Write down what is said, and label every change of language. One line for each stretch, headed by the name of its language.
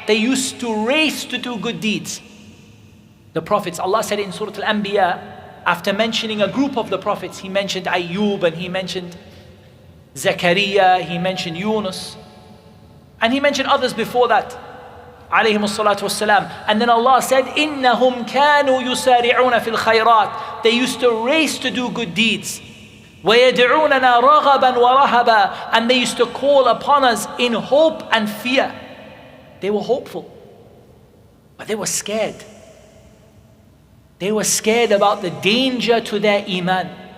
English: They used to race to do good deeds. The prophets, Allah said in Surah Al-Anbiya, after mentioning a group of the prophets, He mentioned Ayyub, and He mentioned Zakaria, He mentioned Yunus, and He mentioned others before that, alayhim salatu wassalam. And then Allah said,
Arabic: إِنَّهُمْ كَانُوا يُسَارِعُونَ فِي الْخَيْرَاتِ.
English: They used to race to do good deeds.
Arabic: وَيَدْعُونَنَا رَغَبًا وَرَهَبًا.
English: And they used to call upon us in hope and fear. They were hopeful, but they were scared. They were scared about the danger to their Iman.